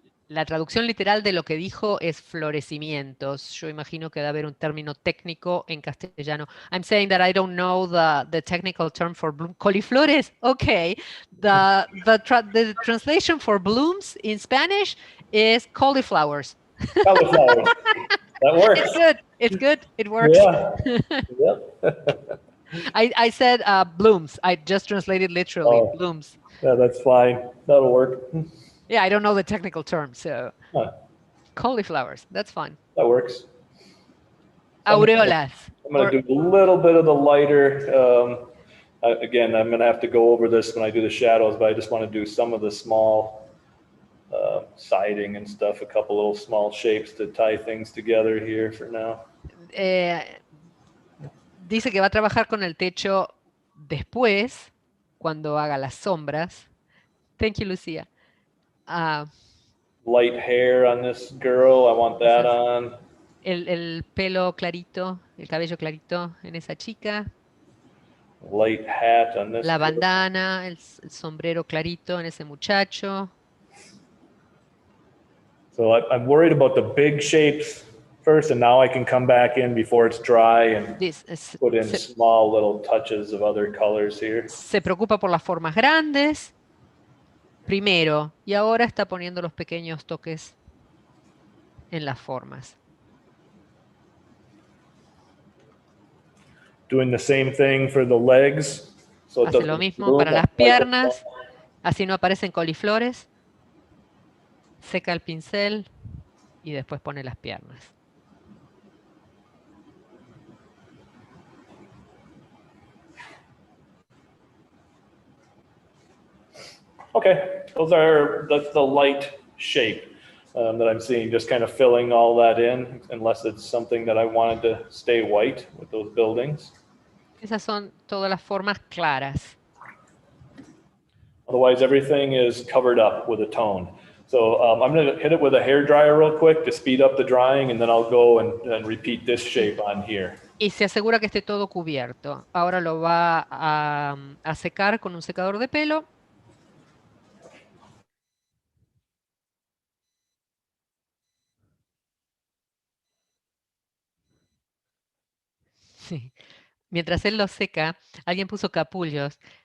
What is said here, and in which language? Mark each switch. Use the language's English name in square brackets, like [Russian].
[Spanish] la traducción literal de lo que dijo es florecimientos. Yo imagino que debe haber un término técnico en castellano. [English] I'm saying that I don't know the technical term for bloom. Coliflores? Okay. The translation for blooms in Spanish is cauliflowers. Cauliflower. That works. It's good. It's good. It works. Yeah. Yep. I said blooms. I just translated literally blooms. Yeah, that's fine. That'll work. Yeah, I don't know the technical term, so Huh. cauliflowers. That's fine. That works. [Spanish] Aureolas. [English] I'm going to do a little bit of the lighter. Again, I'm going to have to go over this when I do the shadows, but I just want to do some of the small siding and stuff, a couple little small shapes to tie things together here for now. [Spanish] Dice que va a trabajar con el techo después, cuando haga las sombras. [English] Thank you, Lucía. Light hair on this girl, I want that on. [Spanish] El pelo clarito, el cabello clarito en esa chica. [English] Light hat on this [Spanish] La [English] girl. [Spanish] bandana, el sombrero clarito en ese muchacho. [English] So I'm worried about the big shapes first, and now I can come back in before it's dry and put in small little touches of other colors here. [Spanish] Se preocupa por las formas grandes primero, y ahora está poniendo los pequeños toques en las formas. [English] Doing the same thing for the legs. So it [Spanish] Hace [English] doesn't [Spanish] lo mismo [English] bloom [Spanish] para las [English] like the [Spanish] piernas, así no aparecen coliflores. Seca el pincel y después pone las piernas. [English] Okay, that's the light shape that I'm seeing, just kind of filling all that in, unless it's something that I wanted to stay white with those buildings. [Spanish] Esas son todas las formas claras. [English] Otherwise, everything is covered up with a tone. So I'm going to hit it with a hair dryer real quick to speed up the drying, and then I'll go and repeat this shape on here. [Spanish] Y se asegura que esté todo cubierto. Ahora lo va a secar con un secador de pelo. Sí. Mientras él lo seca, alguien puso capullos.